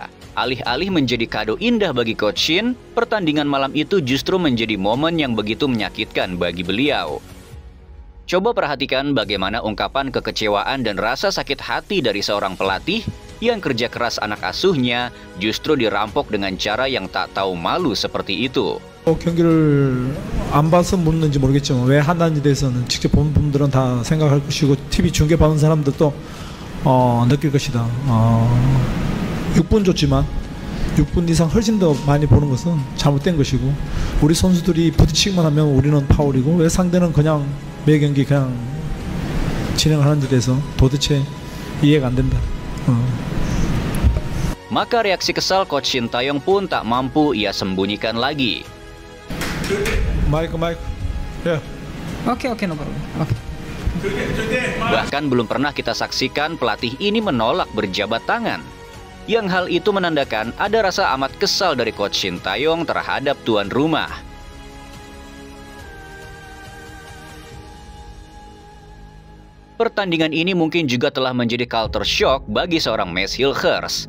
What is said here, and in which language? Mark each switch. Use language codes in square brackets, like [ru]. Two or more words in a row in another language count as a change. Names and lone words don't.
[id] Alih-alih menjadi kado indah bagi Coach Shin, pertandingan malam itu justru menjadi momen yang begitu menyakitkan bagi beliau. Coba perhatikan bagaimana ungkapan kekecewaan dan rasa sakit hati dari seorang pelatih yang kerja keras anak asuhnya justru dirampok dengan cara yang tak tahu malu seperti itu. [ko] 경기를 안 봐서 묻는지 모르겠지만 왜 한다는지 대해서는 직접 본 분들은 다 생각할 것이고 TV 중계 보는 사람들도 느낄 것이다. 6분 줬지만 6분 이상 훨씬 더 많이 보는 것은 잘못된 것이고, 우리 선수들이 부딪히기만 하면 우리는 파울이고 왜 상대는 그냥 매 경기 그냥 진행하는지 대해서 도대체 이해가 안 된다. [id] Maka reaksi kesal Coach Shin Tae-yong pun tak mampu ia sembunyikan lagi. [ko] 마이크. 예. [en] Oke, no problem. Oke. [id] Bahkan belum pernah kita saksikan pelatih ini menolak berjabat tangan. Yang hal itu menandakan ada rasa amat kesal dari Coach Shin Tae-yong terhadap tuan rumah. Pertandingan ini mungkin juga telah menjadi [en] culture shock [id] bagi seorang Mads Hilgers.